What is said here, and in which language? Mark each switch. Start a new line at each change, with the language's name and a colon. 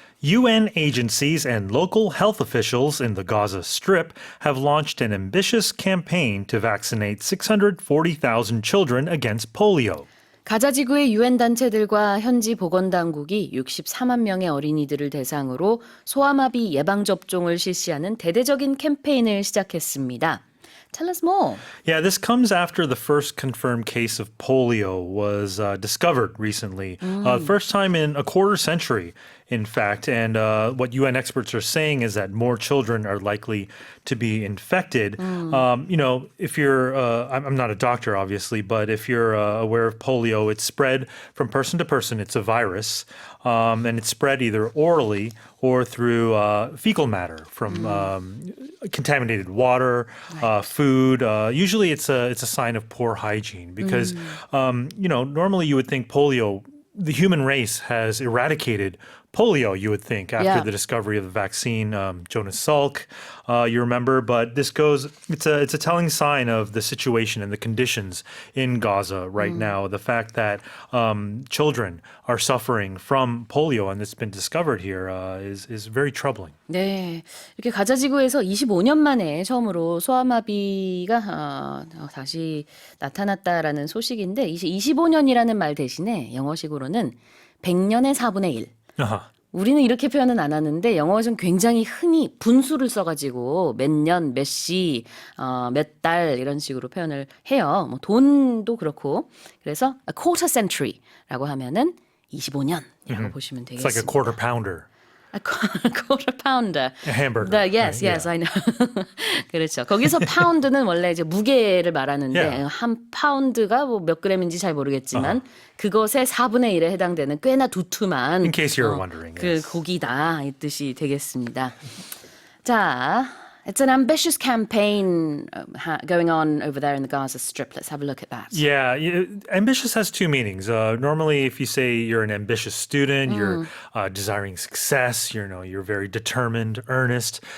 English: UN agencies and local health officials in the Gaza Strip have launched an ambitious campaign to vaccinate 640,000 children against polio.
Korean: 가자 지구의 유엔 단체들과 현지 보건당국이 64만 명의 어린이들을 대상으로 소아마비 예방 접종을 실시하는 대대적인 캠페인을 시작했습니다.
English: Tell us more. Yeah, this comes after the first confirmed case of polio was discovered recently. First time in a quarter century, in fact. And what UN experts are saying is that more children are likely to be infected. If you're, I'm not a doctor, obviously, but if you're aware of polio, it's spread from person to person. It's a virus. And it's spread either orally or through fecal matter from contaminated water, food. Usually it's a sign of poor hygiene because, normally you would think polio, the human race has eradicated polio, you would think, after the discovery of the vaccine, Jonas Salk, you remember. But it's a telling sign of the situation and the conditions in Gaza right now. The fact that children are suffering from polio and it's been discovered here is very troubling.
Korean: 네, 이렇게 가자 지구에서 25년 만에 처음으로 소아마비가 다시 나타났다라는 소식인데, 이제 25년이라는 말 대신에 영어식으로는 100년의 4분의 1. 우리는 이렇게 표현은 안 하는데 영어에서는 굉장히 흔히 분수를 써가지고 몇 년, 몇 시, 몇 달 이런 식으로 표현을 해요. 뭐 돈도 그렇고. 그래서
English: a quarter century
Korean: 라고 하면은 25년이라고 보시면 되겠습니다.
English: It's like a quarter pounder. A quarter pounder. A hamburger. Yes, right? I know.
Korean: 그렇죠. 거기서 파운드는 원래 이제 무게를 말하는데
English: Yeah.
Korean: 한 파운드가 뭐 몇 그램인지 잘 모르겠지만 그것의 4분의 1에 해당되는 꽤나 두툼한
English: In case you're wondering. 그 Yes.
Korean: 고기다 이 뜻이 되겠습니다.
English: 자, it's an ambitious campaign going on over there in the Gaza Strip. Let's have a look at that. Yeah, ambitious has two meanings. Normally, if you say you're an ambitious student, you're desiring success, you're very determined, earnest.